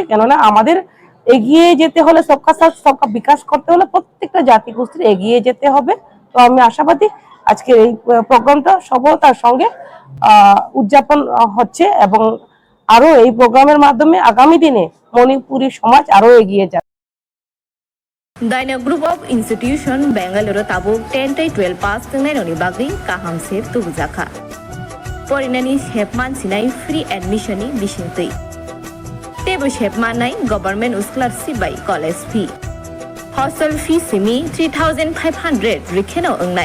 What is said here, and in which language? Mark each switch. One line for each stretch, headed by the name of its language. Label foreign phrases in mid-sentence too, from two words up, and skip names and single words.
Bangla: কেননা আমাদের এগিয়ে যেতে হলে
Hindi: सबका साथ सबका विकास
Bangla: করতে হলে প্রত্যেকটা জাতিগোষ্ঠীর এগিয়ে যেতে হবে। তো আমি আশাবাদী আজকের এই প্রোগ্রামটা সফলতার সঙ্গে উদযাপন হচ্ছে এবং আরো এই প্রোগ্রামের মাধ্যমে আগামী দিনে মণিপুরি সমাজ আরো এগিয়ে যাবে।
Kok Borok: Daina Group of Institution Bangalore Tabuk 10-12 pass tengnai bagri kaham sep tubujaka. Porinani shepman sinai free admission ni bisingtei. Tebo shepman nai
English: government scholarship by college fee. Hostel fee
Kok Borok: simi 3,500 rikheno ongnai.